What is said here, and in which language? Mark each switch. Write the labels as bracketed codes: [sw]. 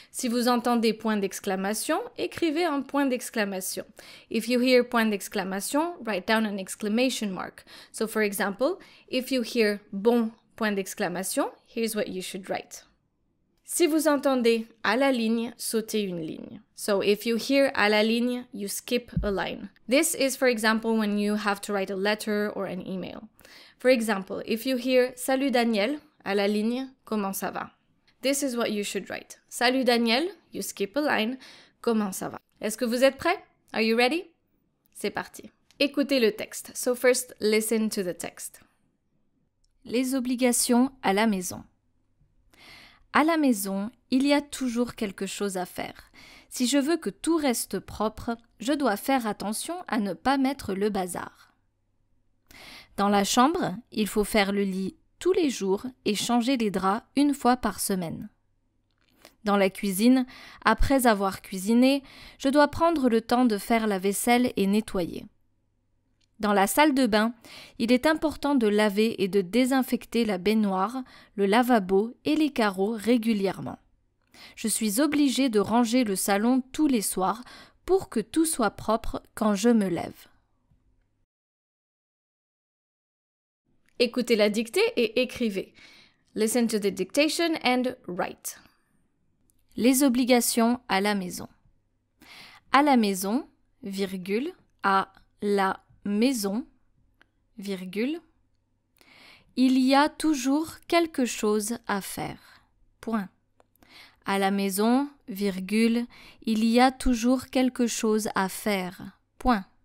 [fr] Si vous entendez point d'exclamation, écrivez un point d'exclamation. [en] If you hear point d'exclamation, write down an exclamation mark. So for example, if you hear [fr] bon point d'exclamation, [en] here's what you should write. [fr] Si vous entendez à la ligne, sautez une ligne. [en] So if you hear [fr] à la ligne, [en] you skip a line. This is for example when you have to write a letter or an email. For example, if you hear [fr] Salut Daniel, à la ligne, comment ça va? [en] This is what you should write. [fr] Salut Daniel, [en] you skip a line, [fr] comment ça va? Est-ce que vous êtes prêts? [en] Are you ready? [fr] C'est parti. Écoutez le texte. [en] So first, listen to the text. [fr] Les obligations à la maison. À la maison, il y a toujours quelque chose à faire. Si je veux que tout reste propre, je dois faire attention à ne pas mettre le bazar. Dans la chambre, il faut faire le lit tous les jours et changer les draps une fois par semaine. Dans la cuisine, après avoir cuisiné, je dois prendre le temps de faire la vaisselle et nettoyer. Dans la salle de bain, il est important de laver et de désinfecter la baignoire, le lavabo et les carreaux régulièrement. Je suis obligée de ranger le salon tous les soirs pour que tout soit propre quand je me lève. Écoutez la dictée et écrivez. [en] Listen to the dictation and write. [fr] Les obligations à la maison. À la maison, virgule, à la maison, virgule, il y a toujours quelque chose à faire. Point. À la maison, virgule, il y a toujours quelque chose à faire. Point.